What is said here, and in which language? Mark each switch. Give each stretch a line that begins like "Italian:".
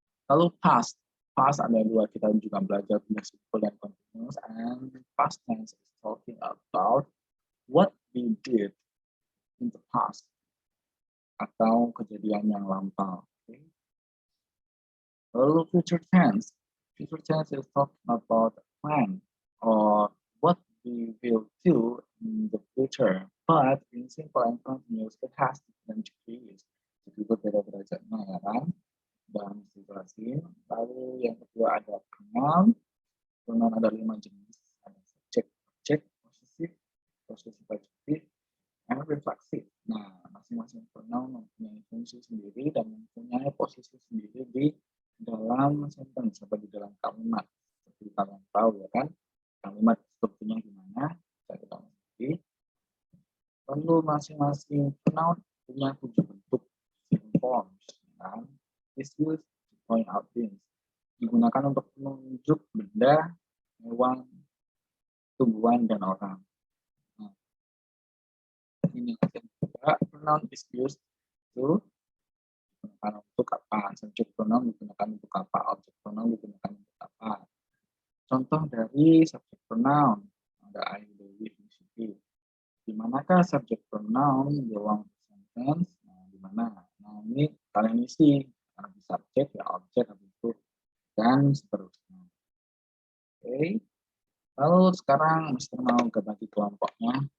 Indonesian: Lalu past ada 2, kita juga belajar tentang simple dan continuous,
English: and past tense is talking about what we did in the past
Indonesian: atau kejadian yang lampau. Okay?
English: Lalu future tense is talking about plan or what we will do in the future, but in simple and continuous it has different degrees.
Indonesian: Jadi berbeda derajatnya ya kan? Dan dijelasin. Lalu yang kedua ada pronoun ada 5 jenis, ada subjek, objek, posesif, adjektif, and refleksif. Nah, masing-masing pronoun mempunyai fungsi sendiri dan mempunyai posisi sendiri di dalam sentence atau di dalam kalimat. Seperti kalian tahu ya kan, kalimat strukturnya gimana, saya tahu sendiri. Lalu masing-masing pronoun punya 7 bentuk forms, kan?
English: Is used to point out things.
Indonesian: Digunakan untuk menunjuk benda, hewan, tumbuhan, dan orang. Nah, ini yang kedua,
English: pronoun is used
Indonesian: itu digunakan untuk apa? Subject pronoun digunakan untuk apa? Object pronoun digunakan untuk apa? Contoh dari subject pronoun ada I, they, we, he, she. Di manakah subject pronoun
English: belong to sentence?
Indonesian: Nah, di mana? Nah, ini kalian isi di subject ya objek habis itu dan seterusnya. Oke. Lalu sekarang Mister mau bagi kelompoknya.